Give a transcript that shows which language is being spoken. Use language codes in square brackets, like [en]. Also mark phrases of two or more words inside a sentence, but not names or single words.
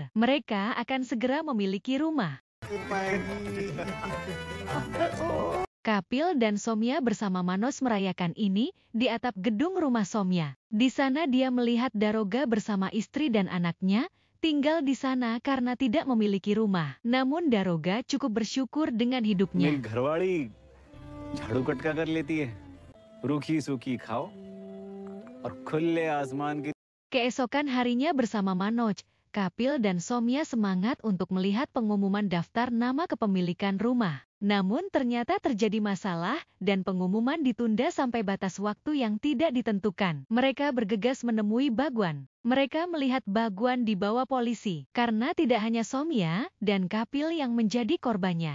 [id] Mereka akan segera memiliki rumah. Kapil dan Somya bersama Manos merayakan ini di atap gedung rumah Somya. Di sana dia melihat Daroga bersama istri dan anaknya tinggal di sana karena tidak memiliki rumah. Namun Daroga cukup bersyukur dengan hidupnya. [hi] मेरी घरवाली झाड़ू कटका कर लेती है, रूखी सूखी खाओ और खुले आसमान की. [id] Keesokan harinya bersama Manoj, Kapil dan Somya semangat untuk melihat pengumuman daftar nama kepemilikan rumah. Namun ternyata terjadi masalah dan pengumuman ditunda sampai batas waktu yang tidak ditentukan. Mereka bergegas menemui Bagwan. Mereka melihat Bagwan dibawa polisi karena tidak hanya Somya dan Kapil yang menjadi korbannya.